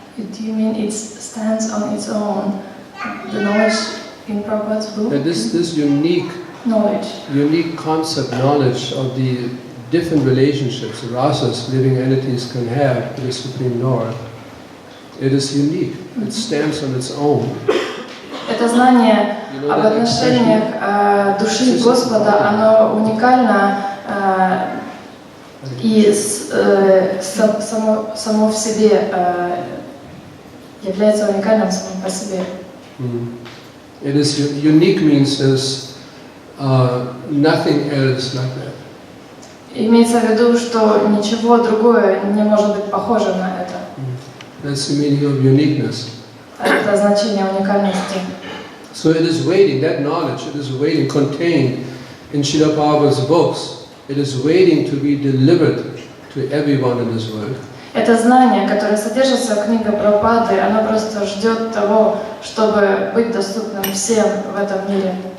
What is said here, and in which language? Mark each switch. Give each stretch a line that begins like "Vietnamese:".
English: Do you mean it stands on its own? The knowledge in Prabhupada's book? And this unique concept knowledge of the different relationships rasas living entities can have with the Supreme Lord, it is unique. It stands on its own.
Russian: Это знание об отношениях души Господа, оно уникально и само в себе является уникальным самим по себе.
English: It is unique means there's nothing else like that.
Russian: Имеется в виду, что ничего другое не может быть похоже на это.
English: That's the meaning of uniqueness.
Russian: Это значение уникальности.
English: So it is waiting, that knowledge, it is waiting, contained in Srila Prabhupada's books. It is waiting to be delivered to everyone in this world.
Russian: Это знание, которое содержится в книге Прабхупады, оно просто ждет того, чтобы быть доступным всем в этом мире.